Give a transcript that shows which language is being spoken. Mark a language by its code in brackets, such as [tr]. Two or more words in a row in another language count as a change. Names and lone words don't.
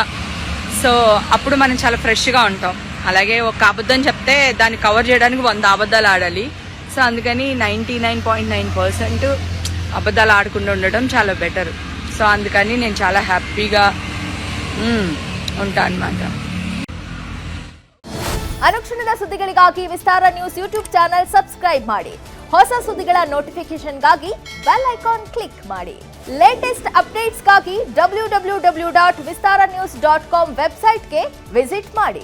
[te] సో అప్పుడు మనం చాలా ఫ్రెష్గా ఉంటాం. అలాగే ఒక అబద్ధం చెప్తే దాన్ని కవర్ చేయడానికి 100 అబద్ధాలు ఆడాలి. సో అందుకని 99.9% అబద్ధాలు ఆడకుండా ఉండడం చాలా బెటర్. సో అందుకని నేను చాలా హ్యాపీగా ఉంటాను అన్నమాట. [kn] ಅನುಕ್ಷಣದ ಸುದ್ದಿಗಳಿಗಾಗಿ ವಿಸ್ತಾರ ನ್ಯೂಸ್ [en] YouTube channel subscribe [kn] ಮಾಡಿ. ಹೊಸ ಸುದ್ದಿಗಳ ನೋಟಿಫಿಕೇಶನ್ಗಾಗಿ [en] bell icon click [kn] ಮಾಡಿ. [en] latest updatesಗಾಗಿ [kn] www.vistaranews.com [en] websiteಗೆ visit [kn] ಮಾಡಿ.